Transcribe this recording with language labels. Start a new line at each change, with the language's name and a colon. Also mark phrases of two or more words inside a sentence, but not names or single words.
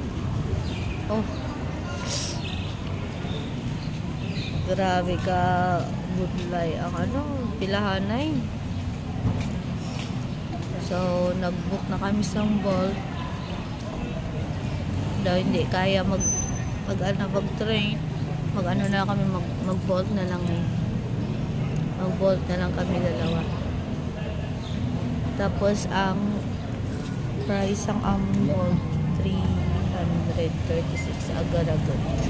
Hiligaynon: Oh, grabe ka budlay ang pilahanay. So nagbook na kami sang Bolt daw, hindi kaya mag-train. Mag-Bolt na lang mag-Bolt na lang kami dalawa. Tapos ang price ang Bolt 336 agad-agad.